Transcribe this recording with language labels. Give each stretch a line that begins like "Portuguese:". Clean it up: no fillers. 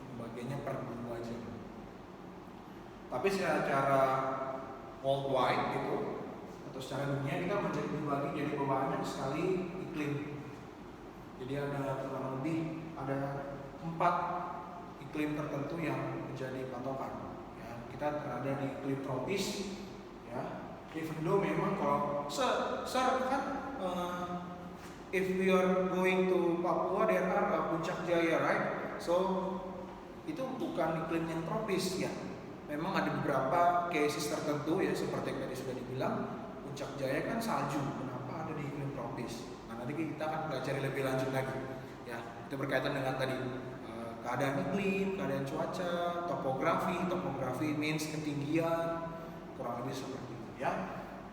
Indonesian: Bagiannya per 2 aja. Tapi secara worldwide gitu atau secara dunia kita dibagi jadi banyak sekali iklim. Jadi ada kurang lebih ada 4 iklim tertentu yang menjadi patokan. Ya, kita berada di iklim tropis.
English: Ya, even though
Indonesian: memang kalau kan
English: if we are going to Papua there are Puncak Jaya, right?
Indonesian: So itu bukan iklim yang tropis ya. Memang ada beberapa cases tertentu ya, seperti yang tadi sudah dibilang, Puncak Jaya kan salju, kenapa ada di iklim tropis? Nah, nanti kita akan pelajari lebih lanjut lagi. Ya, itu berkaitan dengan tadi keadaan iklim, keadaan cuaca, topografi means ketinggian, kurang lebih seperti itu ya.